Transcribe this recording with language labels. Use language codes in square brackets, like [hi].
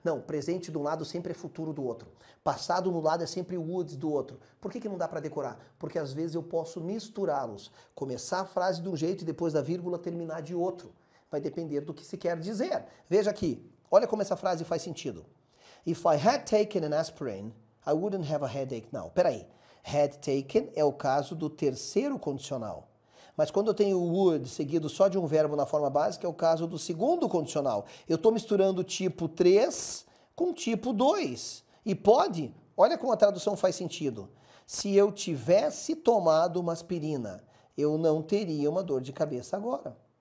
[pt] Não, presente de um lado sempre é futuro do outro. Passado no lado é sempre would do outro. Por que não dá para decorar? Porque às vezes eu posso misturá-los. Começar a frase de um jeito e depois da vírgula terminar de outro. Vai depender do que se quer dizer. Veja aqui, olha como essa frase faz sentido. [en] If I had taken an aspirin, I wouldn't have a headache now. [pt] Peraí, had taken é o caso do terceiro condicional. Mas quando eu tenho o would seguido só de um verbo na forma básica, é o caso do segundo condicional. Eu estou misturando tipo 3 com tipo 2. E pode, olha como a tradução faz sentido. Se eu tivesse tomado uma aspirina, eu não teria uma dor de cabeça agora.